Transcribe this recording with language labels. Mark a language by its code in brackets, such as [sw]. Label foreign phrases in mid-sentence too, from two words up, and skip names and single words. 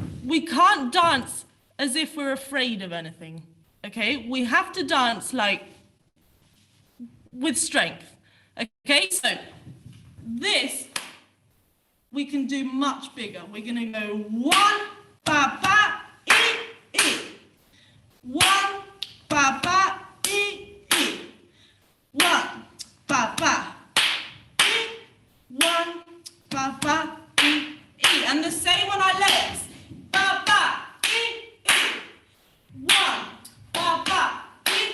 [en] we can't dance as if we're afraid of anything, okay? We have to dance like with strength, okay? So this we can do much bigger. We're gonna go 1, ba, ba, e. 1, ba, ba, e. 1, ba, ba, e. 1, ba, ba, e. And the same on our legs. Ba, ba, e. 1, ba, ba, e.